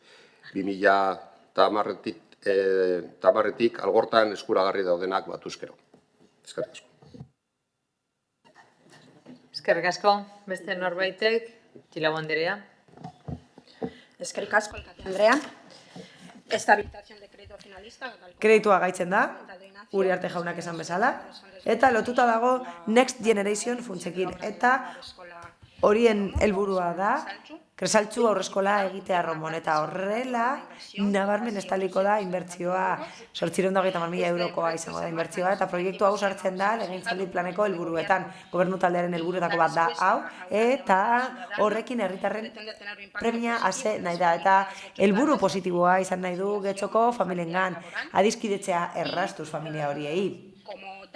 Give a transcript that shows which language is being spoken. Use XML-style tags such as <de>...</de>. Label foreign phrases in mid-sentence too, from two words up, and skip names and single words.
<eu>2010tik algortan eskuragarri daudenak batuzkero. Eskerrik asko. Eskerrik asko. Beste norbaitek, Txilago Anderea. Eskerrik asko, alkate Andrea.</eu> <es>Esta habilitación de crédito finalista...</es> <eu>Kreditua gaitzen da, Uriarte jaunak esan bezala, eta lotuta dago Next Generation funtsekin, eta horien helburua da, Kresaltzu aurreskola egitea Romon, eta horrela nabarmen estaliko da inbertsioa, 830.000 eurokoa izango da inbertsioa, eta proiektu hau sartzen da legegintzaldi planeko helburuetan, gobernu taldearen helburuetako bat da hau, eta horrekin herritarren premia hase nahi da, eta helburu positiboa izan nahi du Getxoko familiengan, adiskidetzea errastuz familia horiei.</eu>